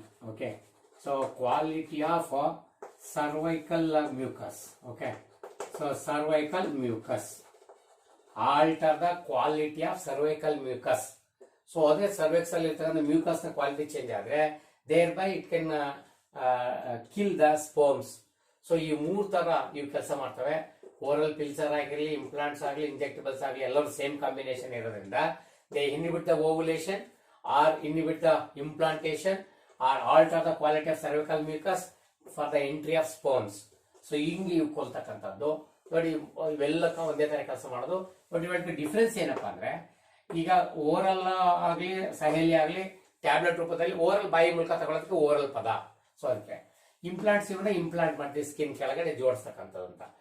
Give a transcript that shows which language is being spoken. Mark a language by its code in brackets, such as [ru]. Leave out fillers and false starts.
[en] Okay, so quality of cervical mucus. Okay, so cervical mucus, alter the quality of cervical mucus. [kn] So ಅದೇ cervix ಅಲ್ಲಿ ಇರ್ತಕ್ಕಂಥ mucus ನ quality change ಆದ್ರೆ [en] thereby it can kill the sperms. [kn] So ಈ 3 ತರ ಇವು ಕೆಲಸ ಮಾಡ್ತವೆ. ಓರಲ್ ಪಿಲ್ಸರ್ ಆಗಿರಲಿ, ಇಂಪ್ಲಾಂಟ್ಸ್ ಆಗಲಿ, ಇಂಜೆಕ್ಟಬಲ್ಸ್ ಆಗಲಿ, ಎಲ್ಲರೂ ಸೇಮ್ ಕಾಂಬಿನೇಷನ್ ಇರೋದ್ರಿಂದ [en] they inhibit the ovulation or inhibit the implantation or alter the quality of cervical mucus for the entry of sperms. [kn] So ಹಿಂಗೆ ಇವು ಕೊಲ್ತಕ್ಕಂಥದ್ದು ನೋಡಿ, ಇವೆಲ್ಲಕ್ಕ ಒಂದೇ ತರ ಕೆಲಸ ಮಾಡೋದು. ಬಟ್ ಇವಕ್ಕೆ ಡಿಫ್ರೆನ್ಸ್ ಏನಪ್ಪಾ ಅಂದ್ರೆ, ಈಗ ಓರಲ್ ಆಗ್ಲಿ ಸಹೇಲಿ ಆಗ್ಲಿ ಟ್ಯಾಬ್ಲೆಟ್ ರೂಪದಲ್ಲಿ ಓರಲ್ ಬಾಯಿ ಮೂಲಕ ತಗೊಳ್ಳೋದಕ್ಕೆ ಓರಲ್ ಪದ. ಸೊ ಅದಕ್ಕೆ ಇಂಪ್ಲಾಂಟ್ಸ್ ಇವನ್ನ ಇಂಪ್ಲಾಂಟ್ ಮಾಡ್ತೀವಿ ಸ್ಕಿನ್ ಕೆಳಗಡೆ ಜೋಡಿಸ್ತಕ್ಕಂಥದ್ದು ಅಂತ.